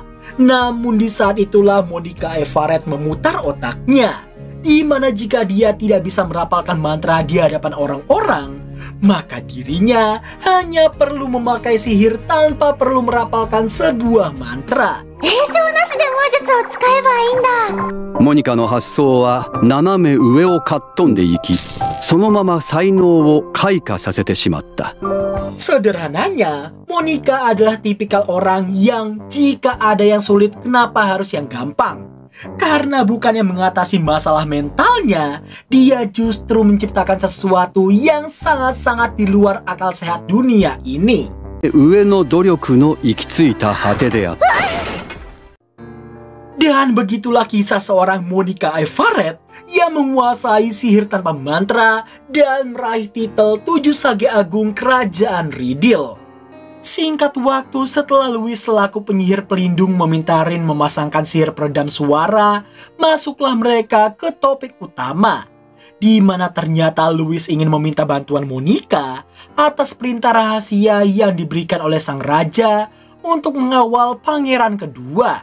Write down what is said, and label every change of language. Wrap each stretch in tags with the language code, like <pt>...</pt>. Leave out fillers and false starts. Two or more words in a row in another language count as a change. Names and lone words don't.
<id>Namun di saat itulah Monica Everett memutar otaknya, di mana jika dia tidak bisa merapalkan mantra di hadapan orang-orang, maka dirinya hanya perlu memakai sihir tanpa perlu merapalkan sebuah mantra.</id> <ja>詠唱なしで魔術を使えばいいんだ。モニカの発想は斜め上をかっ飛んでいき、そのまま才能を開花させてしまった。</ja> <id>Sederhananya, Monica adalah tipikal orang yang jika ada yang sulit, kenapa harus yang gampang? Karena bukannya mengatasi masalah mentalnya, dia justru menciptakan sesuatu yang sangat-sangat di luar akal sehat dunia ini.</id> <ja>上の努力の行き着いた果てであった。</ja> <id>Dan begitulah kisah seorang Monica Everett yang menguasai sihir tanpa mantra dan meraih titel 7 Sage Agung Kerajaan Riddle. Singkat waktu setelah Louis selaku penyihir pelindung meminta Rin memasangkan sihir peredam suara, masuklah mereka ke topik utama, di mana ternyata Louis ingin meminta bantuan Monica atas perintah rahasia yang diberikan oleh sang raja untuk mengawal pangeran kedua.</id>